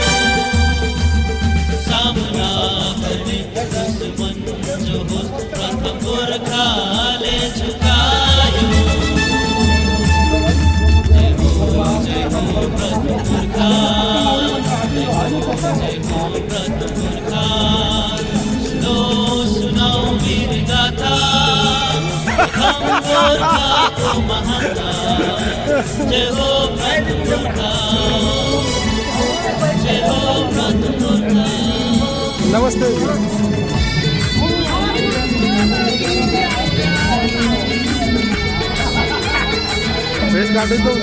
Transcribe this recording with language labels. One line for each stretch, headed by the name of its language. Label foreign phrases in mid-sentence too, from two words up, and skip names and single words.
Nepali: सामना गर्ने दुश्मन जो होस्, प्रथम गोर्खाले झुकायो। जय हो प्रथम गोर्खा, जय हो प्रथम गोर्खा।
Hindi: सुनो सुनाओ वीर गाथा, प्रथम गोर्खा को महानता।
Nepali: जय हो प्रथम गोर्खा, जय हो प्रथम गोर्खा। नमस्ते। भेट घाटेको हुन्छ।